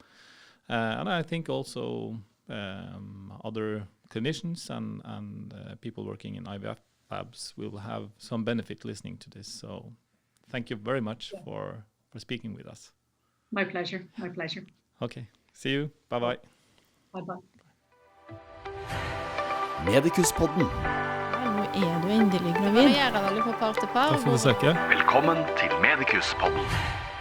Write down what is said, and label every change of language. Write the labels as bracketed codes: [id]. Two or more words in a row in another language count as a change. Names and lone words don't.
[en] And I think also other clinicians and people working in IVF labs will have some benefit listening to this. So thank you very much for speaking with us. My pleasure. My pleasure. Okay. See you. Bye-bye. Bye-bye. [no] MedicusPodden. Nå du endelig gravid. Varierer veldig fra par til par. Takk for besøket. Velkommen til MedicusPodden.